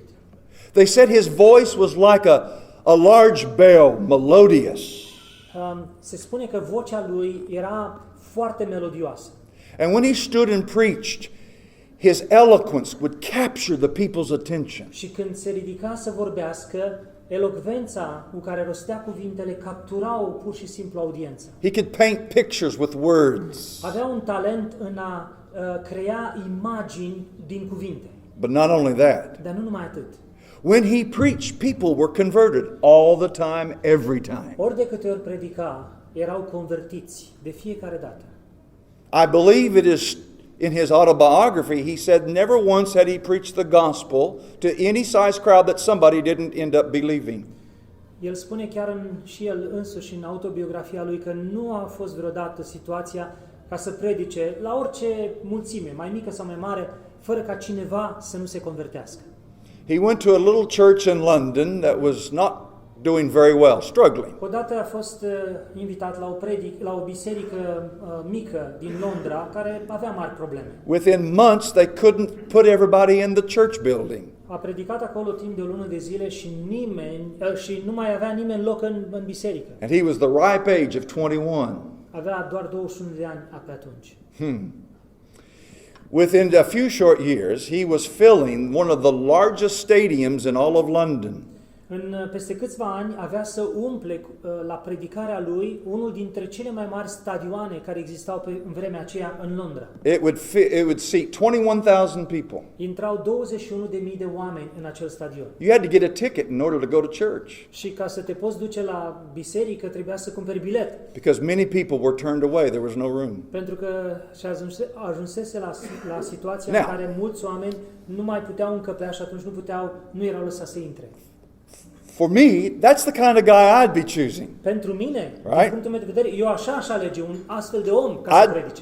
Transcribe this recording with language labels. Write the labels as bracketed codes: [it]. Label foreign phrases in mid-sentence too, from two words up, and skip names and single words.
[en] They said his voice was like a large bell, melodious. [ro] Se spune că vocea lui era foarte melodioasă. [en] And when he stood and preached, his eloquence would capture the people's attention. [ro] Și când se ridica să vorbească, elocvența cu care rostea cuvintele capturau pur și simplu audiența. [en] He could paint pictures with words. [ro] Avea un talent în a crea imagini din cuvinte. [en] But not only that. [ro] Dar nu numai atât. [en] When he preached, people were converted all the time, every time. [ro] Ori de câte ori predica, erau convertiți de fiecare dată. [en] I believe it is in his autobiography, he said never once had he preached the gospel to any size crowd that somebody didn't end up believing. [ro] El spune chiar și el însuși în autobiografia lui că nu a fost vreodată situația ca să predice la orice mulțime, mai mică sau mai mare, fără ca cineva să nu se convertească. [en] He went to a little church in London that was not doing very well, struggling. [ro] Odată a fost invitat la o biserică mică din Londra care avea mari probleme. [en] Within months, they couldn't put everybody in the church building. [ro] A predicat acolo timp de o lună de zile și nu mai avea nimeni loc în biserică. [en] And he was the ripe age of 21. [ro] Avea doar 21 de ani pe atunci. [en] Within a few short years, he was filling one of the largest stadiums in all of London. [ro] Peste câțiva ani avea să umple la predicarea lui unul dintre cele mai mari stadioane care existau în vremea aceea în Londra. [en] It would seat 21,000 people. [ro] Intrau 21.000 de oameni în acel stadion. [en] You had to get a ticket in order to go to church. [ro] Și ca să te poți duce la biserică trebuia să cumperi bilet. [en] Because many people were turned away, there was no room. [ro] Pentru că ajunsese la situația Now, în care mulți oameni nu mai puteau încăpea și atunci nu erau lăsați să intre. [en] For me, that's the kind of guy I'd be choosing. [ro] Pentru mine, Right? din punctul meu de vedere, eu așa aș alege un astfel de om ca să predice.